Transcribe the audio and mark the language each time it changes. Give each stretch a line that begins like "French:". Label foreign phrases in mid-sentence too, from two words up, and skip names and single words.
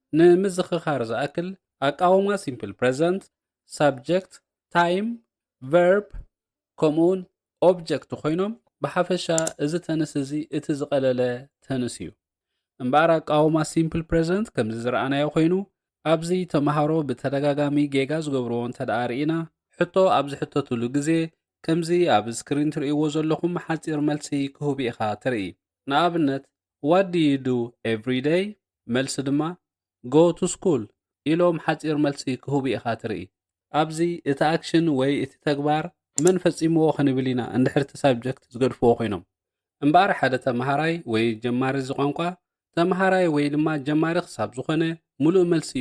Tigrinya: ንምዝኽኻር ዝኣክል ኣቃውማ
English: simple present subject time verb
Tigrinya: ከምኡውን ኦብጀክት ኮይኖም ብሓፈሻ እዚ ተንስ እዚ እቲ ዝቐለለ ተንስ እዩ። እምበር ኣቃውማ
English: simple present
Tigrinya: ከምዚ ዝረኣናዮ ኮይኑ ኣብዚ ተምሃሮ ብተደጋጋሚ ጌጋ ዝገብርዎ እንተደኣ ርኢና ሕቶ ኣብ ዝሕተትሉ ግዜ ከምዚ ኣብ ስክሪን ትርእይዎ ዘለኹም ሓፂር መልሲ ክህቡ ኢኻ ትርኢ። ንኣብነት
English: what do you do every day?
Tigrinya: መልሲ ድማ
English: go to school
Tigrinya: ኢሎም ሓፂር መልሲ ክህቡ ኢኻ ትርኢ። ኣብዚ እቲ ኣክሽን ወይ እቲ ተግባር መን ፈጺምዎ ክንብል ኢና እንድሕር እቲ ሳብጀክት ዝገድፍዎ ኮይኖም። እምበር ሓደ ተምሃራይ ወይ ጀማሪ ቋንቋ ተምሃራይ ወይ ድማ ጀማሪ ክሳብ ዝኾነ ሙሉእ መልሲ እዩ